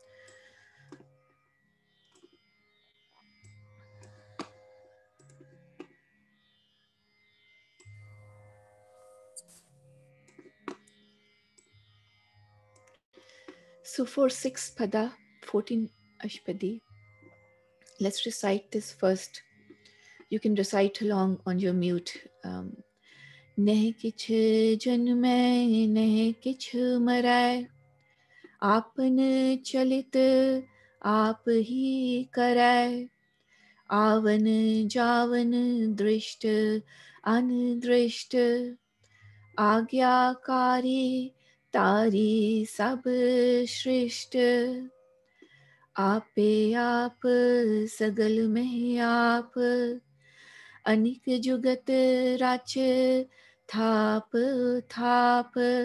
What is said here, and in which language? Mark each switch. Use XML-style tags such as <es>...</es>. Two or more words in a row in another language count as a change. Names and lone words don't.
<en>So for 6th pada, 14 Ashpadi, let's recite this first. You can recite along on your mute.</en> <pa>ਨਹ ਕਿਛੁ ਜਨਮੈ, ਨਹ ਕਿਛੁ ਮਰੈ, ਆਪਨ ਚਲਿਤ ਆਪ ਹੀ ਕਰੈ, ਆਵਨ ਜਾਵਨ ਦ੍ਰਿਸਟ ਅਨਦ੍ਰਿਸਟ, ਆਗਿਆਕਾਰੀ ਤਾਰੀ ਸਭ ਸ੍ਰਿਸਟ, ਆਪੇ ਆਪ ਸਗਲ ਮਹਿ ਆਪ, ਅਨਿਕ ਜੁਗਤ ਰਾਚ ਥਾਪ ਥਾਪ,</pa>